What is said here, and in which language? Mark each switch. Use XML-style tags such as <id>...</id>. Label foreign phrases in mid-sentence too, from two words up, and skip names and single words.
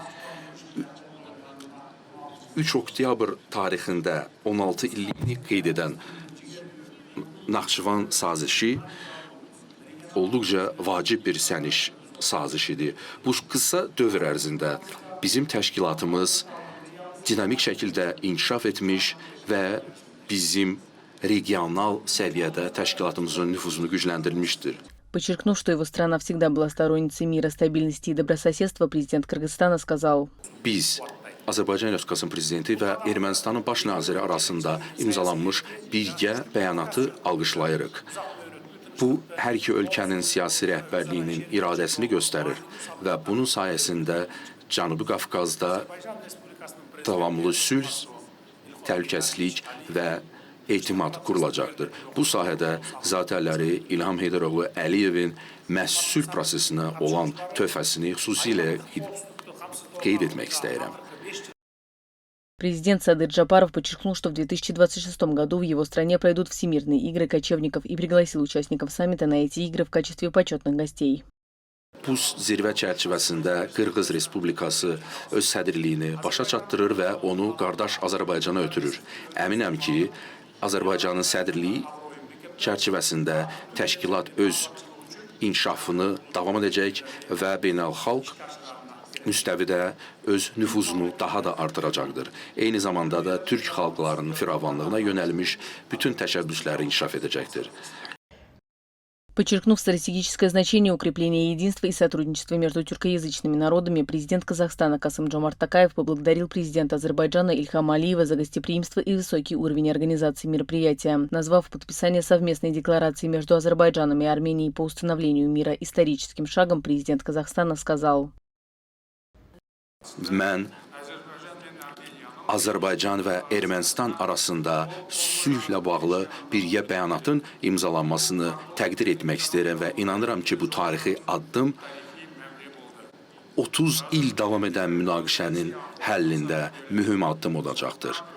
<az>3 oktyabr tarixində 16 illiyini qeyd edən Naxçıvan sazişi olduqca vacib bir səniş sazişidir. Bu qısa dövr ərzində bizim təşkilatımız dinamik şəkildə inkişaf etmiş və bizim regional səviyyədə təşkilatımızın nüfuzunu gücləndirilmişdir.</az> <ru>Подчеркнув, что его страна всегда была сторонницей мира, стабильности и добрососедства, президент Кыргызстана сказал:</ru> <az>Biz Azərbaycan Respublikasının prezidenti və Ermənistanın baş naziri arasında imzalanmış birgə bəyanatı alqışlayırıq. Bu, hər iki ölkənin siyasi rəhbərliyinin iradəsini göstərir və bunun sayəsində Cənubi Qafqazda davamlı sülh, təhlükəsizlik və etimad qurulacaqdır. Bu sahədə zatərləri İlham Heydəroğlu Əliyevin məhz sülh prosesinə olan töhfəsini xüsusilə qeyd etmək istəyirəm.</az> <ru>Президент Садыр Джапаров подчеркнул, что в 2026 году в его стране пройдут Всемирные игры кочевников и пригласил участников саммита на эти игры в качестве почетных гостей.</ru> <az>Bu zirvə çərçivəsində Qırğız Respublikası öz sədrliyini başa çatdırır və onu qardaş Azərbaycana ötürür. Əminəm ki, Azərbaycanın sədrliyi çərçivəsində təşkilat öz inkişafını davam edəcək və beynəlxalq müstəvidə öz nüfuzunu daha da artıracaqdır. Eyni zamanda da Türk xalqlarının firavanlığına yönəlmiş bütün təşəbbüsləri inkişaf edəcəkdir.</az> <ru>Подчеркнув стратегическое значение укрепления единства и сотрудничества между тюркоязычными народами, президент Казахстана Касым-Жомарт Токаев поблагодарил президента Азербайджана Ильхама Алиева за гостеприимство и высокий уровень организации мероприятия, назвав подписание совместной декларации между Азербайджаном и Арменией по установлению мира историческим шагом. Президент Казахстана сказал:</ru> <az>Mən Azərbaycan və Ermənistan arasında sülhlə bağlı birgə bəyanatın imzalanmasını təqdir etmək istəyirəm və inanıram ki, bu tarixi addım 30 il davam edən münaqişənin həllində mühüm addım olacaqdır.</az>